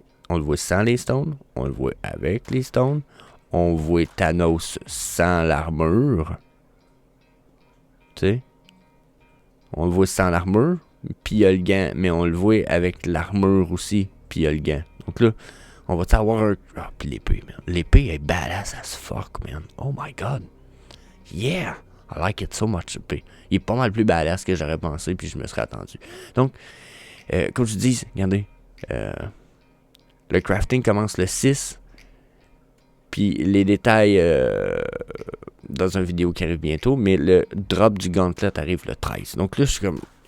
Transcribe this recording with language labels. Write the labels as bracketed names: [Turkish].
[French] On le voit sans les stones, on le voit avec les stones. On voit Thanos sans l'armure. Tu sais? On le voit sans l'armure, puis il y a le gant, mais on le voit avec l'armure aussi, puis il y a le gant. Donc là, on va avoir un... Ah, puis l'épée, man. L'épée est [English] badass as fuck, man. Oh my god. Yeah! I like it so much, l'épée. [French] Il est pas mal plus badass que j'aurais pensé, puis je me serais attendu. Donc, comme je dis, regardez, le crafting commence le 6, puis les détails dans une vidéo qui arrive bientôt, mais le drop du gauntlet arrive le 13. Donc là, je suis comme...